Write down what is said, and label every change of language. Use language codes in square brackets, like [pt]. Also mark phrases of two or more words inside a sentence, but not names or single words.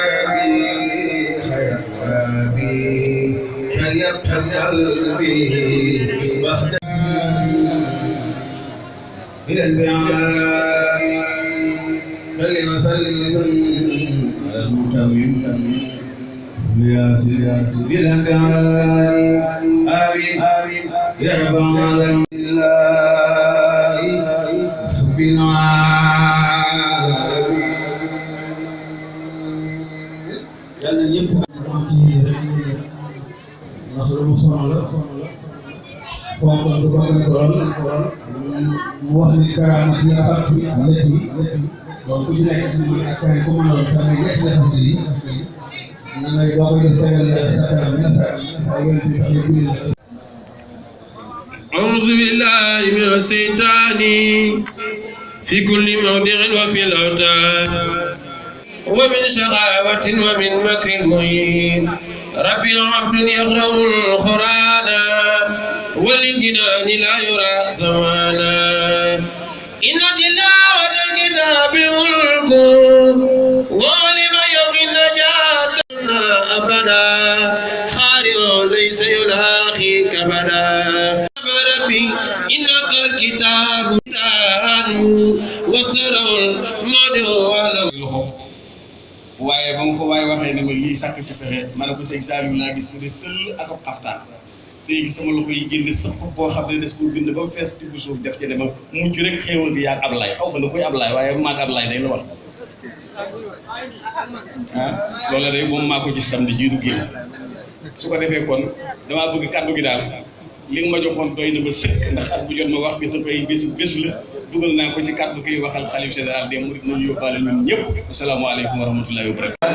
[ar] بي طيبت قلبي وحدك من البعاد صل وسلم على المتمم يا سيدي الأنبياء آمين يا رب العالمين الله ربنا [wo] yàlla ñëpp am ci rek ndax lu mu sonal la foofu du ko gën a doon mu wax ni karaama ci nga fàtt lépp yi donc ku ci nekk ak keneen ku mën a doon tamit ñett nga fas yi ñu ngay boo koy def tegal sa kanam ñett sa yonent bi tax ñu [ar] أعوذ بالله من الشيطان في كل موضع وفي الأوتاد ومن شقاوة ومن مكر المهين ربي عبد يقرأ القرآن وللجنان لا يرى زمانا إن تلاوة الكتاب ملك ولمن يقي النجاة أبدا خارج ليس يلاقي كبدا ربي إنك الكتاب وسر المدعو [wo] waaye ba ma ko waaye waxee ne ma lii sàkk ci pexe ma ne ko sëñ Saliou laa gis mu ne tëll ak ab xaftaan léegi sama loxo yi génne sax boo xam ne des ko bind ba mu fees ci bu suuf def ci ne ma mujj rek xéewal bi yaag Ablaye xaw ma na koy Ablaye waaye maag Ablaye day la war loola day moom maa ko gis samedi jii du génn su ko defee kon damaa bëgg kàddu gi daal li nga ma joxoon doy na ba sëkk ndax at bu jot ma wax fi te ay bés la dugal naa ko ci kàddu gi waxal xalif [fr] général des mourides [wo] nañu yóbbaale ñun ñëpp [ar] السلام عليكم ورحمة الله وبركاته